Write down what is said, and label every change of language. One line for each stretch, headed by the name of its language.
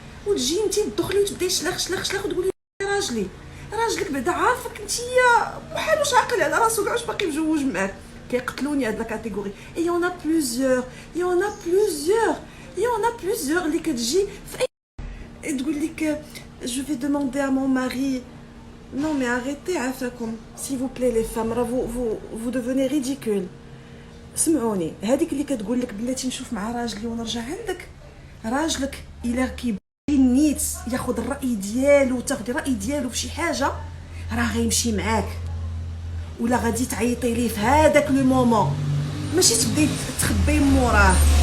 Arabic: وتجي انت تدخلي وتبداي شلخ شلخ شلخ وتقولي راجلك بعدا عارفك انتيا بحال واش عاقل على راسو كاع واش باقي مجوج معاك. كيقتلوني هاد لا كاتيجوري. اي اون ا بلوزيور اللي كتجي في اي تقول لك
French: je vais demander à mon mari. Non mais arrêtez عافاكم s'il vous plaît les femmes, راه vous devenez ridicule.
Arabic: سمعوني، هذيك اللي كتقول لك بلاتي نشوف مع راجلي ونرجع عندك، راجلك الا كيبغي نيت ياخذ الراي ديالو وتاخدي الراي ديالو في شي حاجه، راه غيمشي معاك، ولا غادي تعيطي ليه في هذاك لو مومون، ماشي تبداي تخبي موراه.